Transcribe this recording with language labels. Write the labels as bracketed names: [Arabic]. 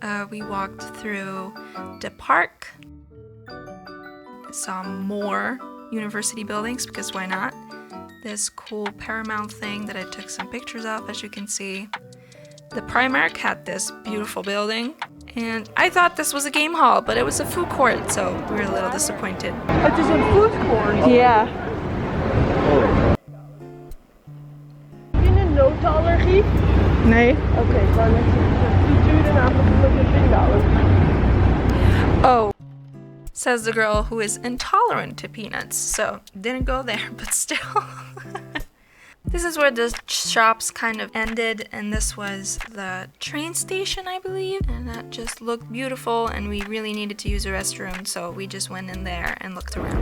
[English] We walked through the park, saw more university buildings because why not? This cool Paramount thing that I took some pictures of, as you can see. The Primark had this beautiful building, and I thought this was a game hall, but it was a food court, so we were a little disappointed. [Dutch] Het is een food court. Ja. Heb je een notenallergie? Nee. Oké, maar dan is het frituur namelijk omdat je pindaallergie. [English] Oh, says the girl who is intolerant to peanuts, so didn't go there, but still. This is where the shops kind of ended, and this was the train station, I believe, and that just looked beautiful, and we really needed to use a restroom, so we just went in there and looked around.